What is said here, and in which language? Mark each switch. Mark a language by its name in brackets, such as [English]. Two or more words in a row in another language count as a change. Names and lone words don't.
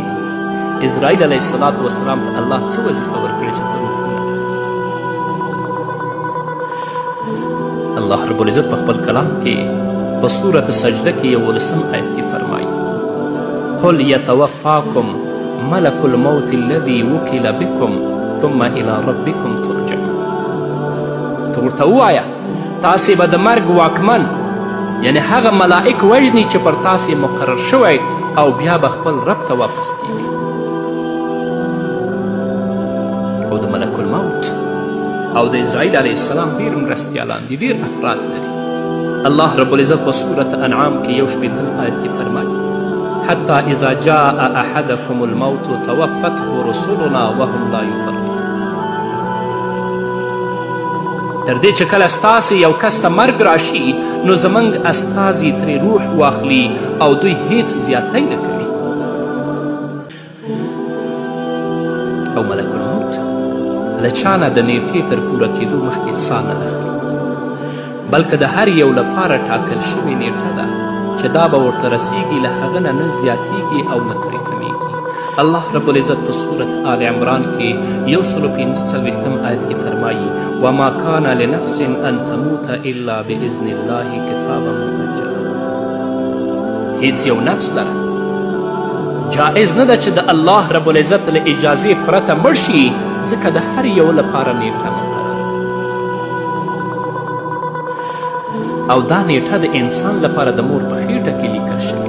[Pashto] اسرائیل [Arabic] علیه السلام [Pashto] ته الله څه وظیفه ورکړې چې ته روحونه الله [Arabic] رب العزت [Pashto] په خپل کلام کې په سورة سجده کې 11 آیت کې فرمایي [Arabic] قل یتوفاکم ملک الموت الذي وکل بکم ثم الى ربکم ترجعون. [Pashto] ته ورته ووایه تاسې به د مرګ واکمن یعنی هغه ملائک وژني چې پر تاسې مقرر شوی او بیا به خپل رب ته واپس کیږي. او د ملک الموت او د اسرائیل [Arabic] علیه السلام [Pashto] ډېر مرستیالان دي، ډېر افراد لري. الله [Arabic] رب العزت [Pashto] په سورة انعام کې 1 آیت کې فرمایي [Arabic] حتی اذا جاء احدکم الموت توفته رسلنا وهم لا یفرطون. [Pashto] تر دې چې کله ستاسې یو کس ته مرګ راشي نو زموږ استازي ترې روح واخلي او دوی هیڅ زیاتی نه کوي. او ملک الموت له چا نه د نیټې تر پوره کېدو مخکې ساه نه اخلي، بلکې د هر یو لپاره ټاکل شوې نیټه ده چې دا به ورته رسیږي، له هغه نه زیاتیږي او نه ترې کمیږي. الله [Arabic] رب العزت [Pashto] په سورة آل عمران کې 145 آیت کې فرمایي [Arabic] وما کان لنفس ان تموت الا باذن الله کتابا مؤجلا. [Pashto] هیڅ یو نفس لره جائز نه ده چې د الله [Arabic] رب العزت [Pashto] له اجازې پرته مړ شي، ځکه د هر یو لپاره نیټه مقرره او دا نیټه د انسان لپاره د مور په خیټه کې لیکل شوې.